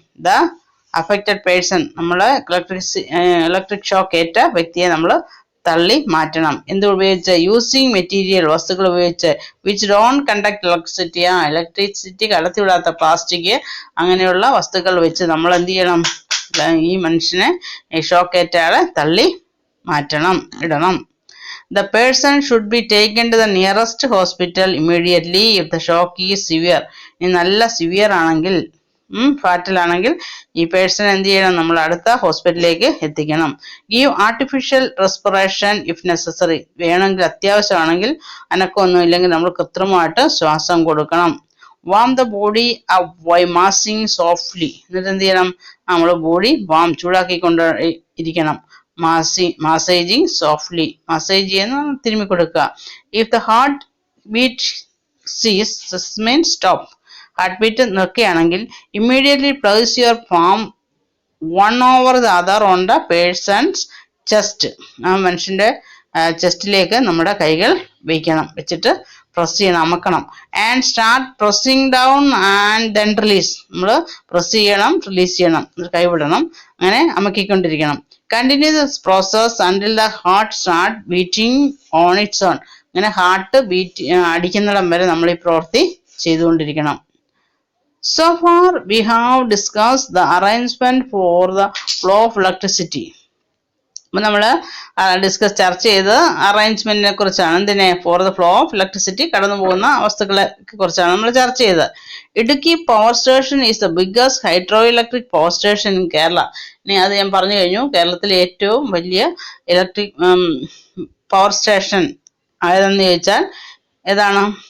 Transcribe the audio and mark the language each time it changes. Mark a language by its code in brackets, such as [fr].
[en] The affected person. [ml] നമ്മൾ electric shock ഏറ്റ വ്യക്തിയെ നമ്മൾ തള്ളി മാറ്റണം. എന്ത് ഉപയോഗിച്ച്? [en] using material, [ml] വസ്തുക്കൾ ഉപയോഗിച്ച്. [en] Which don't conduct electricity. [ml] Electricity കടത്തിവിടാത്ത plastic, അങ്ങനെയുള്ള വസ്തുക്കൾ വെച്ച് നമ്മൾ എന്ത് ചെയ്യണം? ഈ മനുഷ്യനെ, ഷോക്ക് ഏറ്റ ആളെ തള്ളി മാറ്റണം, ഇടണം. [en] The person should be taken to the nearest hospital immediately if the shock is severe. [ml] ഇനി നല്ല സിവിയർ ആണെങ്കിൽ, ഫാറ്റൽ ആണെങ്കിൽ ഈ പേഴ്സൺ എന്ത് ചെയ്യണം? നമ്മൾ അടുത്ത ഹോസ്പിറ്റലിലേക്ക് എത്തിക്കണം. [en] Give artificial respiration if necessary. [ml] വേണമെങ്കിൽ, അത്യാവശ്യമാണെങ്കിൽ, അനക്കമൊന്നും ഇല്ലെങ്കിൽ നമ്മൾ കൃത്രിമമായിട്ട് ശ്വാസം കൊടുക്കണം. [en] Warm the body by massaging softly. [ml] എന്നിട്ട് എന്ത് ചെയ്യണം? നമ്മൾ ബോഡി ചൂടാക്കിക്കൊണ്ട് ഇരിക്കണം. [en] Massaging softly. [ml] മസാജ് ചെയ്യുന്ന തിരുമ്മി കൊടുക്കുക. [en] If the heart beat ceases, means stop. [ml] Heart beat നിർക്കുകയാണെങ്കിൽ [en] Immediately place your palm one over the other on the person's chest. [ml] ആ മനുഷ്യന്റെ ചെസ്റ്റിലേക്ക് നമ്മുടെ കൈകൾ വെച്ചിട്ട് പ്രസ് ചെയ്യണം, അമക്കണം. [en] And start pressing down and then release. [ml] നമ്മൾ പ്രസ് ചെയ്യണം, റിലീസ് ചെയ്യണം, കൈവിടണം, അങ്ങനെ അമക്കിക്കൊണ്ടിരിക്കണം. [en] Continue this process until the heart start beating on its own. [ml] അങ്ങനെ ഹാർട്ട് അടിക്കുന്നിടം വരെ നമ്മൾ ഈ പ്രവൃത്തി ചെയ്തുകൊണ്ടിരിക്കണം. [en] So far we have discussed the arrangement for the flow of electricity. [ml] അപ്പോൾ നമ്മൾ ചർച്ച ചെയ്ത് അറേഞ്ച്മെന്റിനെ കുറിച്ചാണ്. എന്തിനെ? [en] for the flow of electricity, [ml] കടന്നു പോകുന്ന വസ്തുക്കളെ കുറിച്ചാണ് നമ്മൾ ചർച്ച ചെയ്തത്. [en] Idukki power station is the biggest hydro electric power station in Kerala. [ml] ഇനി അത് ഞാൻ പറഞ്ഞു കഴിഞ്ഞു. കേരളത്തിലെ ഏറ്റവും വലിയ ഇലക്ട്രിക് പവർ സ്റ്റേഷൻ ആയതെന്ന് ചോദിച്ചാൽ ഏതാണ്?